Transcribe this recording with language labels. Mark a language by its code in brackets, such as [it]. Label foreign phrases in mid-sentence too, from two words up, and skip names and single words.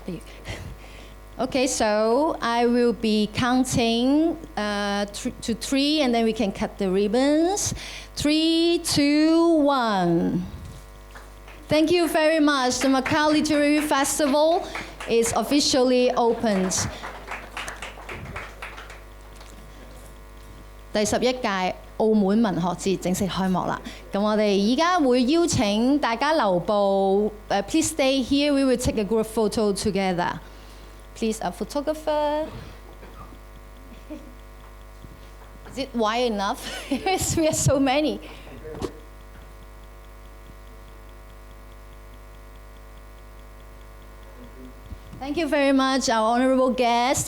[en] Okay, so I will be counting to 3, and then we can cut the ribbons. 3, 2, 1. Thank you very much. The Macau Literary Festival is officially opened. [yue] 第11屆澳門文學節正式開幕啦！咁我哋依家會邀請大家留步 ， [en] please stay here. We will take a group photo together. Please, a photographer. Is it wide enough? Yes, we are so many. Thank you very much, our honorable guests.